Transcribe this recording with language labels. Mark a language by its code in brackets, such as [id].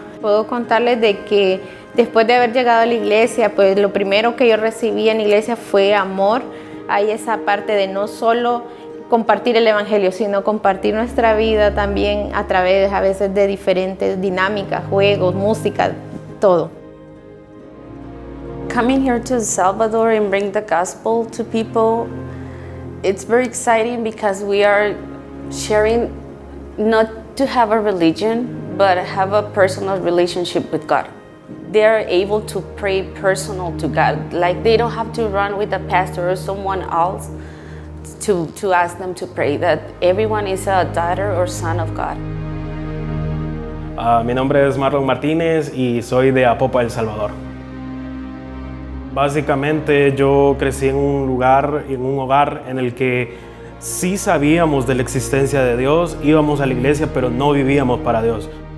[es] Puedo contarles de que después de haber llegado a la iglesia, pues lo primero que yo recibí en la iglesia fue amor. Hay esa parte de no solo compartir el evangelio, sino compartir nuestra vida también a través a veces de diferentes dinámicas, juegos, música, todo. [en] Coming here to El Salvador and bring the gospel to people, it's very exciting because we are sharing not to have a religion, but have a personal relationship with God. They are able to pray personal to God. Like they don't have to run with a pastor or someone else to ask them to pray, that everyone is a daughter or son of God. [es] Mi nombre es Marlon Martínez y soy de Apopa, El Salvador. Básicamente yo crecí en un hogar en el que sí sabíamos de la existencia de Dios, íbamos a la iglesia, pero no vivíamos para Dios.